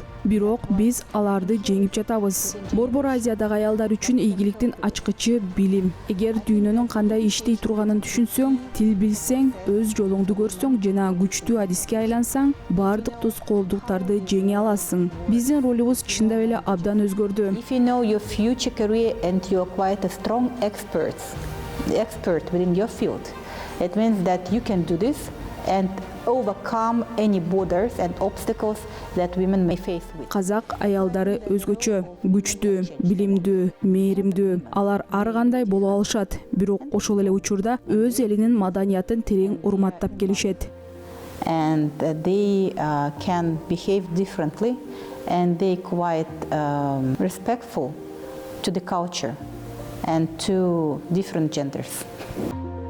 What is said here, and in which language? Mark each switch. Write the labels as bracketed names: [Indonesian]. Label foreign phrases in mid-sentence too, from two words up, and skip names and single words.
[Kyrgyz] Бирок биз аларды жеңип жатабыз. Борбор Азиядагы аялдар үчүн ийгиликтин ачкычы билим. Эгер дүйнөнүн кандай иштей турганын түшүнсөң, тил билсең, өз жолуңду көрсөң жана күчтүү адиске айлансаң, баардык тоскоолдуктарды жеңе аласың. Биздин ролубуз чындап эле абдан өзгөрдү. [English] If you know your future career and you are quite a strong expert the expert within your field. It means that you can do this and overcome any borders and obstacles that women may face with. [Kyrgyz] Казак аялдары өзгөчө, күчтүү, билимдүү, мээримдүү. Алар ар кандай боло алышат, бирок ошол эле учурда өз элинин маданиятын терең урматтап келишет. [English] And they can behave differently, and they quite respectful to the culture and to different genders.